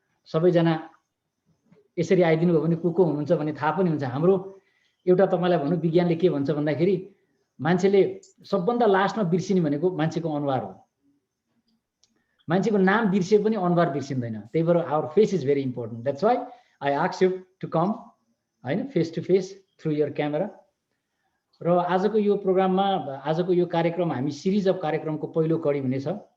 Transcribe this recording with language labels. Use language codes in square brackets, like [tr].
[ne] सबैजना यसरी आइदिनु भयो भने को हुनुहुन्छ भने थाहा पनि हुन्छ। हाम्रो एउटा तपाईलाई भन्नु विज्ञानले के भन्छ भन्दाखेरि मान्छेले सबभन्दा लास्टमा बिर्सिने भनेको मान्छेको अनुहार हो। मान्छेको नाम बिर्से पनि अनुहार बिर्सिँदैन। त्यही भएर [en] Our face is very important. That's why I ask you to come हैन, face to face through your camera. [ne] र आजको यो प्रोग्राममा, आजको यो कार्यक्रम हामी सिरिज अफ कार्यक्रमको पहिलो कडी हुनेछ।